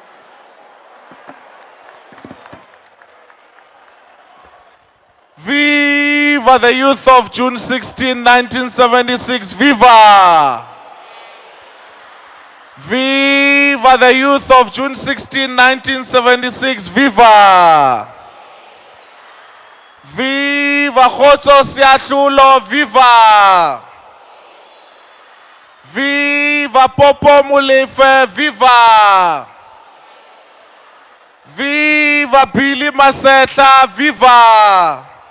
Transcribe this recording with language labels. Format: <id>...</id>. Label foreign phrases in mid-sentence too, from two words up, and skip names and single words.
<en>Viva the youth of June 16, 1976, viva! Viva the youth of June 16, 1976, viva! Viva Kgotso Seahlulo, viva! Viva Popo Molefe, viva! Viva Billy Masetla, viva!</en>